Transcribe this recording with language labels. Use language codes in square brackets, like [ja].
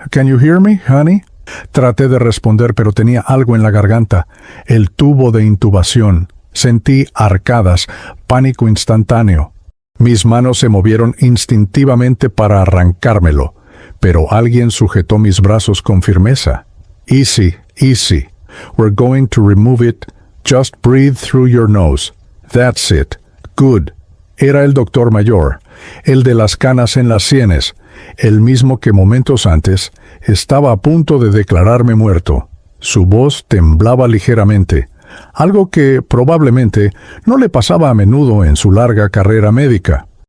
[en] Can you hear me, honey?» [es] Traté de responder, pero tenía algo en la garganta. El tubo de intubación. Sentí arcadas, pánico instantáneo. Mis manos se movieron instintivamente para arrancármelo, pero alguien sujetó mis brazos con firmeza. [en] «Easy, easy. We're going to remove it. Just breathe through your nose. That's it. Good». [es] Era el doctor mayor, el de las canas en las sienes, el mismo que momentos antes estaba a punto de declararme muerto. Su voz temblaba ligeramente, algo que probablemente no le pasaba a menudo en su larga carrera médica.